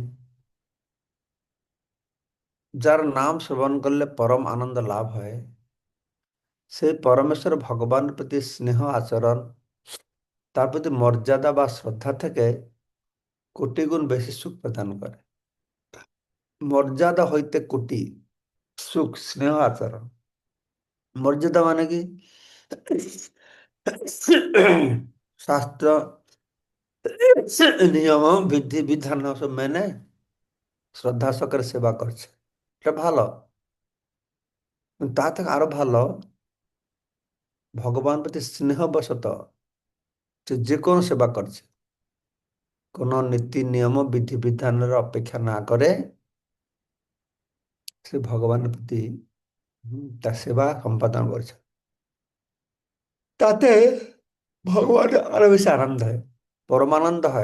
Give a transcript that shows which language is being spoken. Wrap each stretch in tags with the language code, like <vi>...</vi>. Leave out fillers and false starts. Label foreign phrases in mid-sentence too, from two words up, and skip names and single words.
<bn>যার নাম শ্রবণ করলে পরম আনন্দ লাভ হয়, সেই পরমেশ্বর ভগবানের প্রতি স্নেহ আচরণ, তার প্রতি মর্যাদা বা শ্রদ্ধা থেকে কোটি গুণ বেশি সুখ প্রদান করে। মর্যাদা হইতে কোটি, সুখ স্নেহ আচরণ।</bn> <or>ମର୍ଯ୍ୟାଦା ମାନେ କି ଶାସ୍ତ୍ର ନିୟମ ବିଧି ବିଧାନ ସବୁ ମାନେ</or> <bn>শ্রদ্ধা সহকারে সেবা করছে, এটা ভালো। কিন্তু তা থেকে আরো ভালো ভগবান প্রতি স্নেহবশত সে যে কোনো সেবা করছে, কোনো নীতি নিয়ম বিধি বিধানের অপেক্ষা না করে সে ভগবানের প্রতি তার সেবা সম্পাদন করছে, তাতে ভগবান আরো বেশি আনন্দ হয়, পরমানন্দ হয়।</bn>